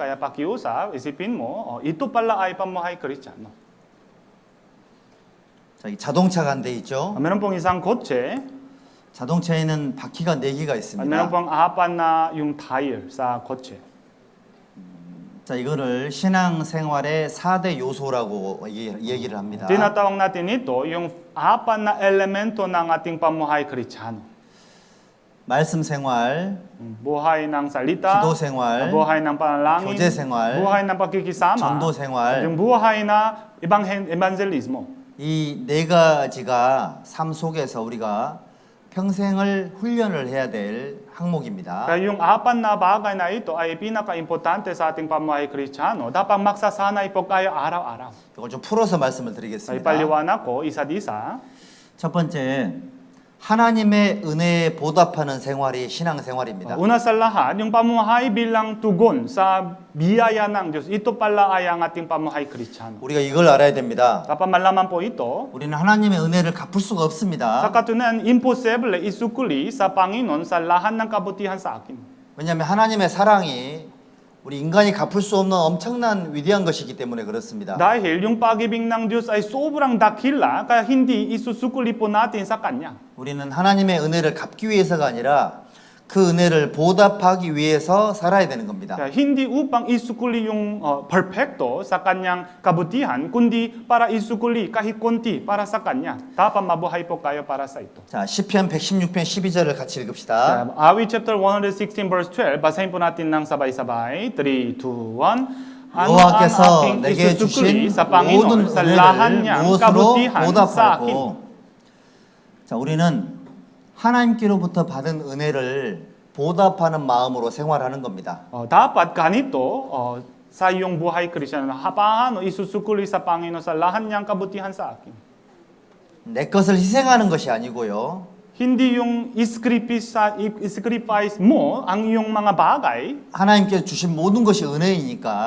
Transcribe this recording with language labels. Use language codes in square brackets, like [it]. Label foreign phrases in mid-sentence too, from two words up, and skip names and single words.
[tl] Kaya pakiusap, isipin mo, ito pala ay pamumuhay Kristiyano. [ko] 자, 이 자동차가 한 대 있죠. [tl] Meron pong isang kotse, [ko] 자동차에는 바퀴가 4개가 [tl] at [ko] 있습니다. [tl] meron pong apat na yung tire sa kotse. [ko] 자, 이거를 신앙생활의 4대 요소라고 얘기를 합니다. [tl] Tinatawag natin ito yung apat na elemento ng ating pamuhay Kristiyano. [ko] 말씀 생활, [tl] Buhay ng salita, [ko] 기도 생활, [tl] buhay ng panalangin, [ko] 교제 생활, [tl] buhay ng pagkikisama, [ko] 전도 [tl] at [ko] 생활. [tl] yung buhay na evangelismo. [ko] 이 네 가지가 삶 속에서 우리가 평생을 훈련을 해야 될 항목입니다. [tl] Kaya yung apat na bagay na ito ay pinaka-importante sa ating pamuhay Kristiyano. Dapat magsasanay po kayo araw-araw. [ko] 이걸 좀 풀어서 말씀을 [tl] Sa [ko] 드리겠습니다. [tl] ipaliwanag ko, isa't isa. [ko] 첫 번째, 하나님의 은혜에 보답하는 생활이 신앙생활입니다. [tl] Una sa lahat, yung pamuhay bilang tugon sa biyaya ng Diyos. Ito pala ay ang ating pamuhay Kristiyano. [ko] 우리가 이걸 알아야 됩니다. [tl] Dapat malaman po ito. [ko] 우리는 하나님의 은혜를 갚을 수가 [tl] Sa [ko] 없습니다. [tl] katunayan, imposible isukuli sa Panginoon sa lahat ng kabutihan sa akin. [ko] 왜냐하면 하나님의 사랑이 우리 인간이 갚을 수 없는 엄청난 위대한 것이기 때문에 그렇습니다. [tl] Dahil yung pag-ibig ng Diyos ay sobrang dakila, kaya hindi isusukuli po natin sa Kanya. [ko] 우리는 하나님의 은혜를 갚기 위해서가 아니라 그 은혜를 보답하기 위해서 살아야 되는 겁니다. [tl] Kaya hindi upang isukuli yung perfecto sa Kanyang kabutihan, kundi para isukuli kahit konti para sa Kanya. Dapat mabuhay po kayo para sa ito. [ko] 자, 시편 116편 12절을 같이 읽읍시다. [tl] Awit chapter 116 verse 12, basahin po natin ng sabay-sabay. 3, 2, 1. Ano ang [ko] 여호와께서 [tl] aking [ko] 내게 [tl] isusukli [ko] 주신 [tl] sa [ko] 모든 [tl] Panginoon sa lahat [ko] 은혜를 [tl] niyang [ko] 무엇으로 [tl] kabutihan sa akin? [ko] 보답하고 자, 우리는 하나님께로부터 받은 은혜를 보답하는 마음으로 생활하는 겁니다. [tl] Dapat ganito sa iyong buhay Kristiyano, paano isusukuli sa Panginoon sa lahat niyang kabutihan sa akin? [ko] 내 것을 희생하는 것이 아니고요. [tl] Hindi yung sacrifice mo ang iyong mga bagay, [ko] 하나님께서 주신 모든 것이 은혜이니까 그